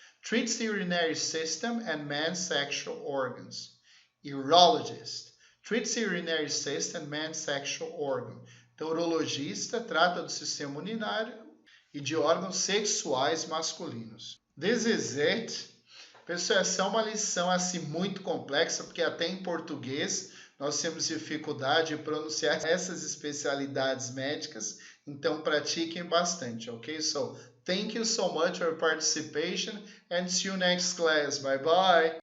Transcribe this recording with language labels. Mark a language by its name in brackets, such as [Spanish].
[English] Treats the urinary system and man's sexual organs. Urologist. Treats the urinary system and man's sexual organ. [Portuguese] Então, urologista trata do sistema urinário e de órgãos sexuais masculinos. [English] This is it. [Portuguese] Pessoal, essa é uma lição assim muito complexa, porque até em português nós temos dificuldade de pronunciar essas especialidades médicas, então pratiquem bastante, ok? [English] So, thank you so much for your participation and see you next class. Bye bye!